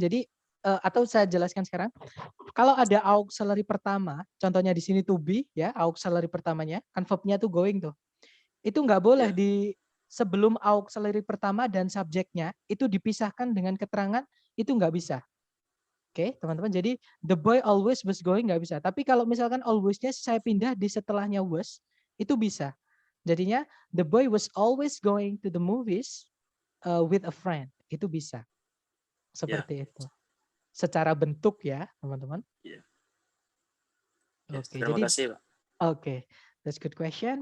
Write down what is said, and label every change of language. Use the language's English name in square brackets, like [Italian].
[Indonesian] Jadi atau saya jelaskan sekarang. Kalau ada auxiliary pertama, contohnya di sini to be ya, auxiliary pertamanya, kan verb-nya tuh going tuh. Itu nggak boleh di sebelum auxiliary pertama dan subjeknya itu dipisahkan dengan keterangan, itu nggak bisa. Oke, teman-teman. [English] Jadi the boy always was going [Indonesian] nggak bisa. Tapi kalau misalkan always-nya saya pindah di setelahnya was, itu bisa. [English] Jadinya the boy was always going to the movies with a friend. [Indonesian] Itu bisa. Seperti itu. Secara bentuk ya, teman-teman. Oke, Terima kasih, Pak. [English] Oke, that's good question.